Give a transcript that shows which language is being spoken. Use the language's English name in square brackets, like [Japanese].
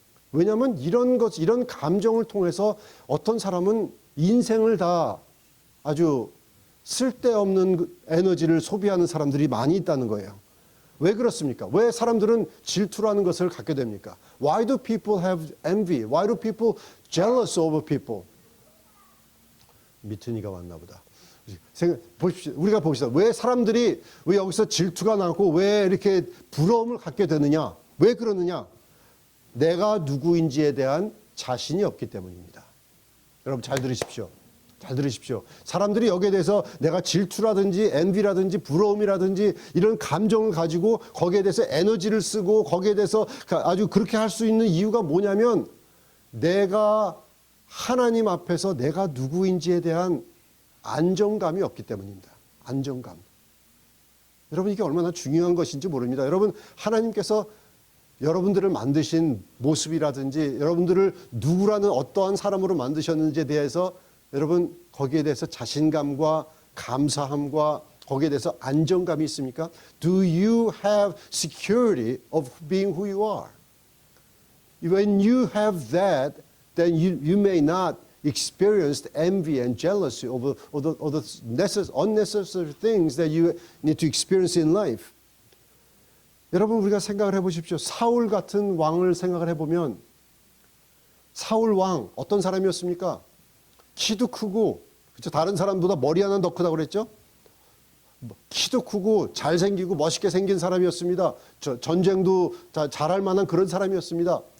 [Korean] 왜냐하면 이런 감정을 통해서 어떤 사람은 인생을 다 아주 쓸데없는 에너지를 소비하는 사람들이 많이 있다는 거예요. 왜 그렇습니까? 왜 사람들은 질투라는 것을 갖게 됩니까? [English] Why do people have envy? Why do people jealous over people? [Korean] 미트니가 왔나 보다. 보십시오. 우리가 봅시다. 왜 사람들이 왜 여기서 질투가 나고 왜 이렇게 부러움을 갖게 되느냐? 왜 그러느냐? 내가 누구인지에 대한 자신이 없기 때문입니다. 여러분 잘 들으십시오. 사람들이 여기에 대해서 내가 질투라든지 envy라든지 부러움이라든지 이런 감정을 가지고 거기에 대해서 에너지를 쓰고 거기에 대해서 아주 그렇게 할 수 있는 이유가 뭐냐면 내가 하나님 앞에서 내가 누구인지에 대한 안정감이 없기 때문입니다. 안정감. 여러분 이게 얼마나 중요한 것인지 모릅니다. 여러분 하나님께서 여러분들을 만드신 모습이라든지 여러분들을 누구라는 어떠한 사람으로 만드셨는지에 대해서 여러분 거기에 대해서 자신감과 감사함과 거기에 대해서 안정감이 있습니까? [English] Do you have security of being who you are? When you have that, then you may not experience envy and jealousy over the unnecessary things that you need to experience in life. [Korean] 여러분 우리가 생각을 해보십시오. 사울 같은 왕을 생각을 해보면 사울 왕 어떤 사람이었습니까? 키도 크고 그렇죠? 다른 사람보다 머리 하나 더 크다고 그랬죠? 키도 크고 잘생기고 멋있게 생긴 사람이었습니다. 전쟁도 잘할 만한 그런 사람이었습니다.